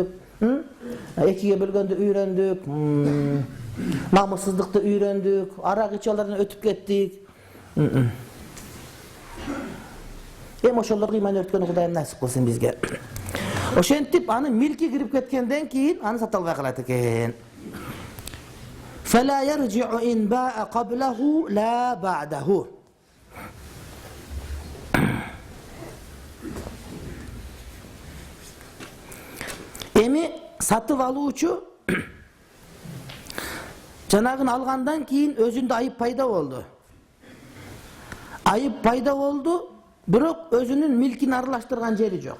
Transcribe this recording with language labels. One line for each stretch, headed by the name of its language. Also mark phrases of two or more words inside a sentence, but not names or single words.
Kyrgyz: 2ге бөлгөндү үйрөндүк. Намыссыздыкты үйрөндүк, арак ичүүлөрдөн өтүп кеттик. Эми ошолорго ыйман өрткөнү Кудайым насип кылсын бизге. Ошентип аны милки кирип кеткенден кийин аны сата албай калат экен.
Arabic: فلا يرجع إن باع قبله لا بعده.
Kyrgyz: Эми сатып алуучу жанагын алгандан кийин өзүндө айып пайда болду. Айып пайда болду, бирок өзүнүн милкин аралаштырган жери жок.